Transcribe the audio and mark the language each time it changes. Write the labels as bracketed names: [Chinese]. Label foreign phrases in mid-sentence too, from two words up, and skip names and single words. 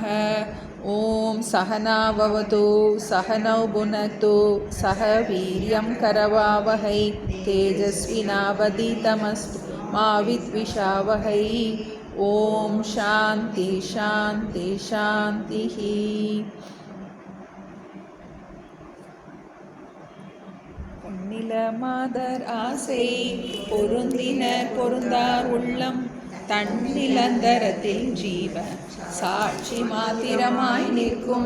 [Sanskrit] ओम सहना भवतु सहनौ भुनक्तु सह वीर्यं करवावहै तेजस्विनावधीतमस्तु मा विद्विषावहै। ओम शांति शांति शांतिः। [Tamil] பொன்னிலமாதர் ஆசை பொருந்தினர் பொருந்தார் உள்ளம் தன்னிலந்தரத்தில் ஜீவ சாட்சி மாத்திரமாய் நிற்கும்